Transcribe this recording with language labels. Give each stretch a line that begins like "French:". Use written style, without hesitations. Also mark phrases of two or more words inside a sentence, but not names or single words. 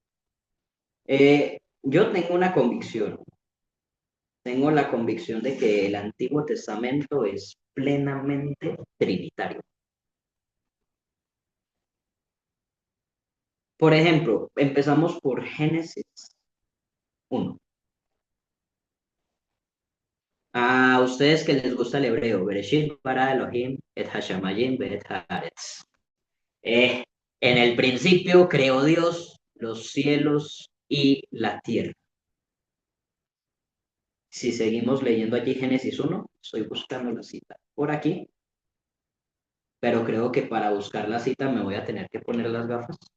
Spanish: Yo tengo una convicción. Tengo la convicción de que el Antiguo Testamento es plenamente trinitario. Por ejemplo, empezamos por Génesis 1. A ustedes que les gusta el hebreo,
Hebrew: בראשית ברא אלהים את השמים ואת הארץ.
Spanish: En el principio creó Dios los cielos y la tierra. Si seguimos leyendo allí Génesis 1, estoy buscando la cita por aquí, pero creo que para buscar la cita me voy a tener que poner las gafas.